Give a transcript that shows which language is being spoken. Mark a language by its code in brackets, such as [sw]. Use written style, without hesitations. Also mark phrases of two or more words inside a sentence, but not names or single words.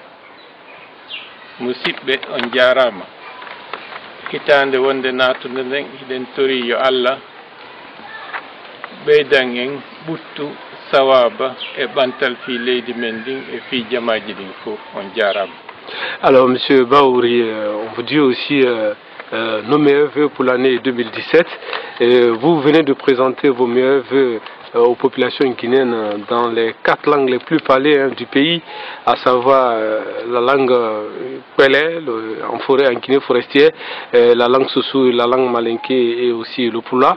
[ff] Musibbe on jarama. Hitande wonde natude nden hiɗen tori yo Allah ɓeydan en ɓuttu sawaba e ɓantal fi leydi men ndin e fi jamaji ɗin fof on jarama. [fr] Alors, Monsieur Baouri, on vous dit aussi nos meilleurs vœux pour l'année 2017. Vous venez de présenter vos meilleurs vœux aux populations guinéennes dans les 4 langues les plus parlées du pays, à savoir la langue Pelé, en forêt, en Guinée forestière, la langue Sossou, la langue Malinké et aussi le Pula.